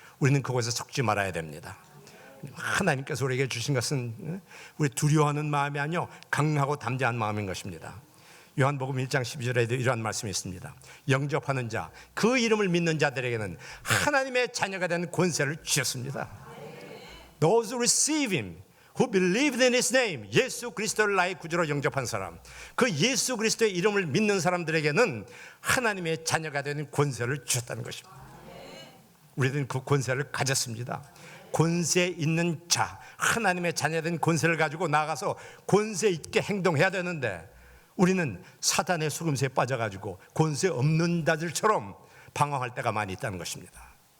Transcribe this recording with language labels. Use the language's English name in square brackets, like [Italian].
[Korean] 우리는 그곳에 속지 말아야 됩니다. 하나님께서 우리에게 주신 것은 우리 두려워하는 마음이 아니요 강하고 담대한 마음인 것입니다. 요한복음 1장 12절에도 이러한 말씀이 있습니다. 영접하는 자, 그 이름을 믿는 자들에게는 하나님의 자녀가 되는 권세를 주셨습니다. [English] Those who receive Him, who believed in His name. [Korean] 예수 그리스도를 나의 구주로 영접한 사람, 그 예수 그리스도의 이름을 믿는 사람들에게는 하나님의 자녀가 되는 권세를 주셨다는 것입니다. 우리들은 그 권세를 가졌습니다. 권세 있는 자, 하나님의 자녀된 권세를 가지고 나가서 권세 있게 행동해야 되는데 우리는 사탄의 속임수에 빠져가지고 권세 없는 자들처럼 방황할 때가 많이 있다는 것입니다.